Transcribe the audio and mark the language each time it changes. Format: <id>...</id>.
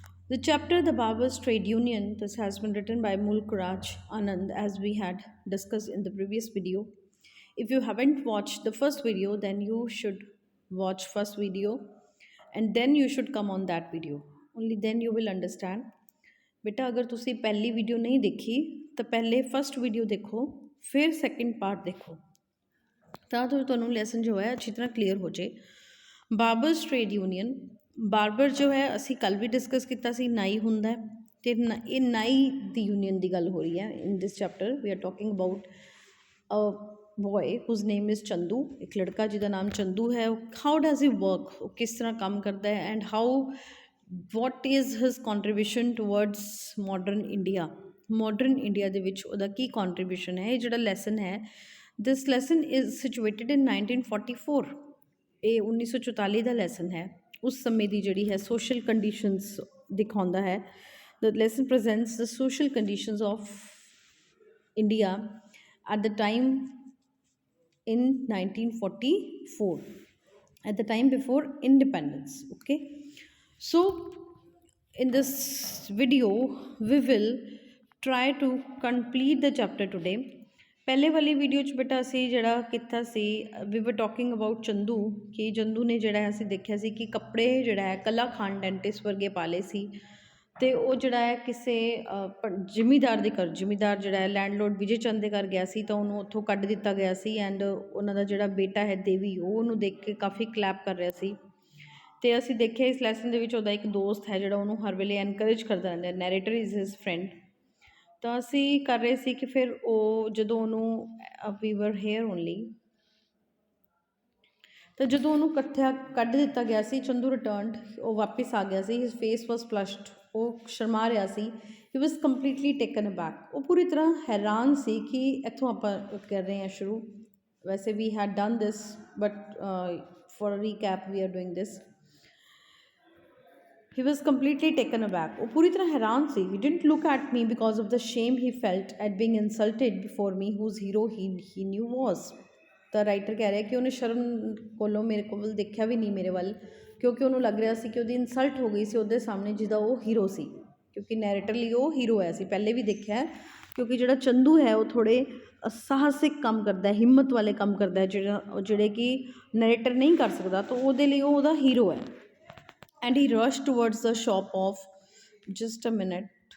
<en>The chapter The Barbers Trade Union, this has been written by Mulk Raj Anand as we had discussed in the previous video. If you haven't watched the first video then you should watch first video and then you should come on that video. Only then you will understand.</en> <pa>ਬੇਟਾ ਅਗਰ ਤੁਸੀਂ ਪਹਿਲੀ video ਨਹੀਂ ਦੇਖੀ ਤਾਂ ਪਹਿਲੇ first video ਦੇਖੋ ਫਿਰ ਸੈਕਿੰਡ ਪਾਰਟ ਦੇਖੋ ਤਾਂ ਜੋ ਤੁਹਾਨੂੰ ਲੈਸਨ ਜੋ ਹੈ ਅੱਛੀ ਤਰ੍ਹਾਂ ਕਲੀਅਰ ਹੋ ਜੇ ਬਾਰਬਰਸ ਟ੍ਰੇਡ ਯੂਨੀਅਨ ਬਾਰਬਰ ਜੋ ਹੈ ਅਸੀਂ ਕੱਲ ਵੀ ਡਿਸਕਸ ਕੀਤਾ ਸੀ ਨਾਈ ਹੁੰਦਾ ਤੇ ਇਹ ਨਾਈ ਦੀ ਯੂਨੀਅਨ ਦੀ ਗੱਲ ਹੋ ਰਹੀ ਹੈ</pa> <en>in this chapter we are talking about a boy whose name is</en> <pa>Chandu ਇੱਕ ਲੜਕਾ ਜਿਹਦਾ ਨਾਮ ਚੰਦੂ ਹੈ</pa> <en>how does he work</en> <pa>ਉਹ ਕਿਸ ਤਰ੍ਹਾਂ ਕੰਮ ਕਰਦਾ ਹੈ</pa> <en>and how what is his contribution towards modern India</en> <pa>ਦੇ ਵਿੱਚ ਉਹਦਾ ਕੀ contribution ਹੈ ਇਹ ਜਿਹੜਾ ਲੈਸਨ ਹੈ</pa> <en>this lesson is situated in 1944</en> <pa>ਇਹ 1944 ਦਾ ਲੈਸਨ ਹੈ ਉਸ ਸਮੇਂ ਦੀ ਜਿਹੜੀ ਹੈ</pa> <en>social conditions</en> <pa>ਦਿਖਾਉਂਦਾ ਹੈ</pa> <en>the lesson presents the social conditions of India at the time in 1944 at the time before independence. Okay, so in this video we will try to complete the chapter today.</en> <pa>ਪਹਿਲੇ ਵਾਲੀ video 'ਚ ਬੇਟਾ ਅਸੀਂ ਜਿਹੜਾ ਕੀਤਾ ਸੀ</pa> <en>we were talking about</en> <pa>Chandu ਕਿ ਚੰਦੂ ਨੇ ਜਿਹੜਾ ਅਸੀਂ ਦੇਖਿਆ ਸੀ ਕਿ ਕੱਪੜੇ ਜਿਹੜਾ ਹੈ ਕੱਲਾ ਖਾਨ ਡੈਂਟਿਸਟ ਵਰਗੇ ਪਾਲੇ ਸੀ ਅਤੇ ਉਹ ਜਿਹੜਾ ਹੈ ਕਿਸੇ ਜ਼ਿਮੀਦਾਰ ਦੇ ਘਰ ਜ਼ਿਮੀਦਾਰ ਜਿਹੜਾ ਹੈ ਲੈਂਡਲੋਰਡ ਵਿਜੇ ਚੰਦ ਦੇ ਘਰ ਗਿਆ ਸੀ ਤਾਂ ਉਹਨੂੰ ਉੱਥੋਂ ਕੱਢ ਦਿੱਤਾ ਗਿਆ ਸੀ ਐਂਡ ਉਹਨਾਂ ਦਾ ਜਿਹੜਾ ਬੇਟਾ ਹੈ ਦੇਵੀ ਉਹ ਉਹਨੂੰ ਦੇਖ ਕੇ ਕਾਫੀ ਕਲੈਪ ਕਰ ਰਿਹਾ ਸੀ ਅਤੇ ਅਸੀਂ ਦੇਖਿਆ ਇਸ ਲੈਸਨ ਦੇ ਵਿੱਚ ਉਹਦਾ ਇੱਕ ਦੋਸਤ ਹੈ ਜਿਹੜਾ ਉਹਨੂੰ ਹਰ ਵੇਲੇ ਐਨਕਰੇਜ ਕਰਦਾ ਰਹਿੰਦਾ</pa> <en>narrator is his friend</en> <pa>ਤਾਂ ਅਸੀਂ ਕਰ ਰਹੇ ਸੀ ਕਿ ਫਿਰ ਉਹ ਜਦੋਂ ਉਹਨੂੰ</pa> <en>we were here only</en> <pa>ਤਾਂ ਜਦੋਂ ਉਹਨੂੰ ਕੱਢ ਦਿੱਤਾ ਗਿਆ ਸੀ ਚੰਦੂ ਰਿਟਰਨਡ ਉਹ ਵਾਪਿਸ ਆ ਗਿਆ ਸੀ</pa> <en>his face was flushed</en> <pa>ਉਹ ਸ਼ਰਮਾ ਰਿਹਾ ਸੀ</pa> <en>he was completely taken aback</en> <pa>ਉਹ ਪੂਰੀ ਤਰ੍ਹਾਂ ਹੈਰਾਨ ਸੀ ਕਿ ਇੱਥੋਂ ਆਪਾਂ ਕਰ ਰਹੇ ਹਾਂ ਸ਼ੁਰੂ ਵੈਸੇ ਵੀ</pa> <en>Had done this but for recap we are doing this He was completely taken aback.</en> <pa>ਉਹ ਪੂਰੀ ਤਰ੍ਹਾਂ ਹੈਰਾਨ ਸੀ</pa> <en>he didn't look at me because of the shame he felt at being insulted before me whose hero he knew was.</en> <pa>ਤਾਂ writer ਕਹਿ ਰਿਹਾ ਕਿ ਉਹਨੇ ਸ਼ਰਮ ਕੋਲੋਂ ਮੇਰੇ ਕੋਲ ਦੇਖਿਆ ਵੀ ਨਹੀਂ ਮੇਰੇ ਵੱਲ ਕਿਉਂਕਿ ਉਹਨੂੰ ਲੱਗ ਰਿਹਾ ਸੀ ਕਿ ਉਹਦੀ ਇਨਸਲਟ ਹੋ ਗਈ ਸੀ ਉਹਦੇ ਸਾਹਮਣੇ ਜਿਹਦਾ ਉਹ ਹੀਰੋ ਸੀ ਕਿਉਂਕਿ ਨੈਰੇਟਰ ਲਈ ਉਹ ਹੀਰੋ ਹੈ ਅਸੀਂ ਪਹਿਲੇ ਵੀ ਦੇਖਿਆ ਕਿਉਂਕਿ ਜਿਹੜਾ ਚੰਦੂ ਹੈ ਉਹ ਥੋੜ੍ਹੇ ਸਾਹਸਿਕ ਕੰਮ ਕਰਦਾ ਹਿੰਮਤ ਵਾਲੇ ਕੰਮ ਕਰਦਾ ਜਿਹੜੇ ਕਿ ਨੈਰੇਟਰ ਨਹੀਂ ਕਰ ਸਕਦਾ ਤਾਂ ਉਹਦੇ ਲਈ ਉਹ ਉਹਦਾ ਹੀਰੋ ਹੈ</pa> <en>and he rushed towards the shop of just a minute</en>